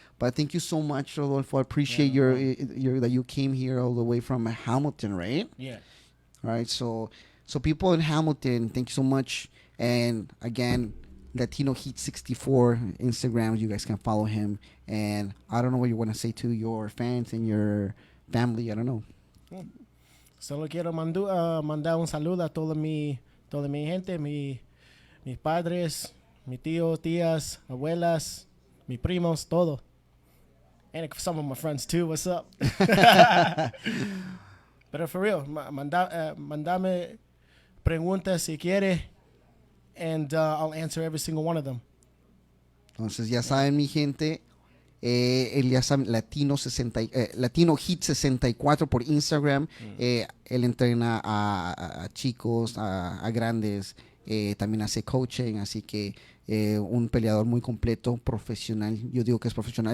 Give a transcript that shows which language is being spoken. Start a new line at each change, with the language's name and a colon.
English: But thank you so much, Rodolfo. I appreciate your that you came here all the way from Hamilton, right? Yeah. All right. So people in Hamilton, thank you so much. And again, Latino Heat 64 Instagram. You guys can follow him. And I don't know what you want to say to your fans and your family. I don't know.
Spanish: Solo quiero mandar un saludo a toda mi gente, mis padres, mis tíos, tías, abuelas, mis primos, todo.
English: And some of my friends too. What's up?
Spanish: Pero
English: for real,
Spanish: mandame preguntas si quiere,
English: and I'll answer every single one of them.
Spanish: Entonces ya saben, mi gente, él ya sabe, Latino Heat 64 por Instagram. Él entrena a chicos, a grandes, también hace coaching, así que un peleador muy completo, profesional. Yo digo que es profesional.